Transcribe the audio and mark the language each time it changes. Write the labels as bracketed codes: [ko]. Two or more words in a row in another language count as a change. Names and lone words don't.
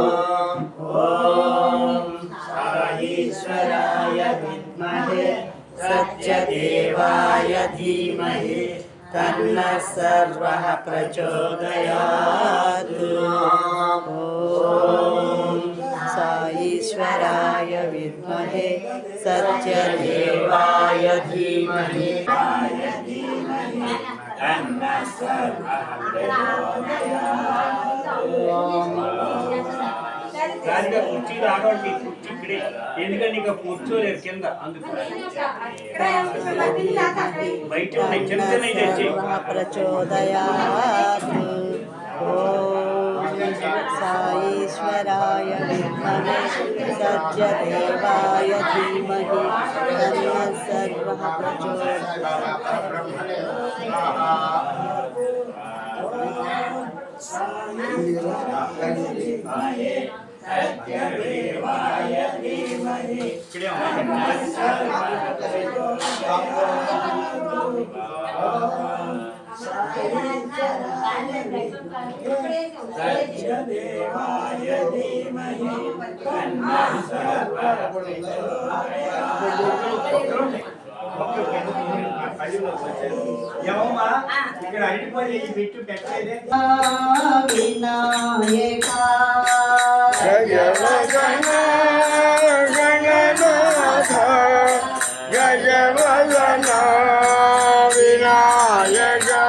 [sa] ॐ साईश्वराय विद्महे सत्यदेवाय धीमहि तन्नः सर्वः प्रचोदयात्। ॐ साईश्वराय विद्महे सत्यदेवाय धीमहि तन्नः सर्वः [te] దానిగా కుర్చీ రావడం కుర్చీ ఇక్కడే, ఎందుకంటే ఇంకా కూర్చోలేరు కింద. అందుకు బయట ఉన్నాయి, చిన్న చిన్న తెచ్చి [sa] प्रचोदयात्। ॐ साईश्वराय विद्महे सत्यदेवाय धीमहि तन्नः सर्वः सत्यदेवाय धीमहि [te] ఇక్కడే ఉన్నాయి. [sa] सत्यदेवाय धीमहि तन्नः सर्वः [te] ఏమమ్మా ఇక్కడ అడిగిపోయి బిట్టు పెట్టేదే. [sa] विनायका జయ గణనాథ జయ గజవదన వినాయక